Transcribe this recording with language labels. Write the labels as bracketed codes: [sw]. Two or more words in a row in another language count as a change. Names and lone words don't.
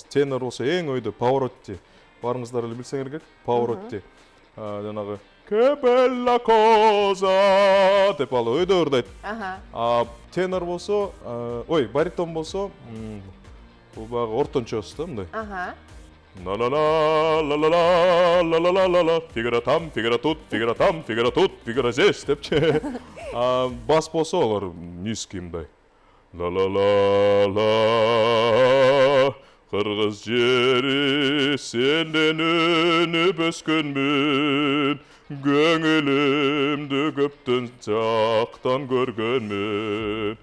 [ky] Тенор болсо эң өйдө Паваротти. Барыңыздар эле билсеңер керек. Паваротти. Жанагы [it] «Che bella cosa» [ky] деп ал өйдө ырдайт. Тенор болсо, баритон болсо, бул баягы ортончосу да мындай. Ла-ла-ла-ла-ла-ла-ла-ла-ла-ла-ла, [ru] фигура там, фигура тут, фигура там, фигура тут, фигура здесь депчи. [ky] Бас болсо алар низкий мындай. Ла-ла-ла-ла, кыргыз жери сенден өнүп өскөнмүн. Көңүлүмдү көптөн жактан көргөнмүн.